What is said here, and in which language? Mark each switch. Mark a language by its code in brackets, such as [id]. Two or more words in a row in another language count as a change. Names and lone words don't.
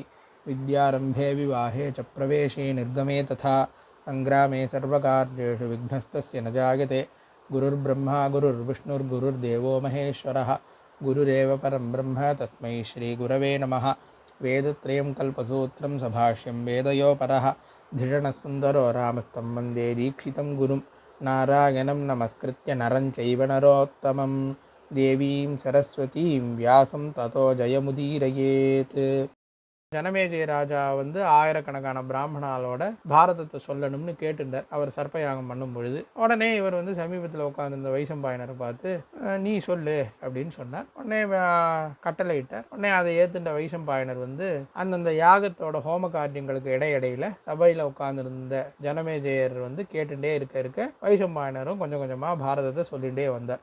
[sa] विद्यारम्भे विवाहे च प्रवेशे निर्गमे तथा संग्रामे सर्वकार्येषु विघ्नस्तस्य न जायते गुरुर्ब्रह्मा गुरुर्विष्णुर्गुरुर्देवो महेश्वरः गुरुरेव परं ब्रह्म तस्मै श्रीगुरवे नमः वेदत्रयं कल्पसूत्रं सभाष्यं वेदयोपरः धिषणसुन्दरो रामस्तं वन्दे दीक्षितं गुरुं नारायणं नमस्कृत्य नरं चैव नरोत्तमं देवीं सरस्वतीं व्यासं ततो जयमुदीरयेत्. [ta] ஜனமேஜய ராஜா ஆயிரக்கணக்கான பிராமணாலோட பாரதத்தை சொல்லணும்னு கேட்டுட்டார். அவர் சர்ப்பயாகம் பண்ணும் பொழுது உடனே இவர் சமீபத்தில் உட்காந்துருந்த வைசம்பாயனரை பார்த்து நீ சொல்லு அப்படின்னு சொன்னார். உடனே கட்டளை இட்டார். உடனே அதை ஏத்துட்ட வைசம்பாயனர் அந்தந்த யாகத்தோட ஹோம காரியங்களுக்கு இடையிடையில சபையில உட்கார்ந்துருந்த ஜனமேஜயர் கேட்டுட்டே இருக்க வைசம்பாயனரும் கொஞ்சம் கொஞ்சமா பாரதத்தை சொல்லிகிட்டே வந்தார்.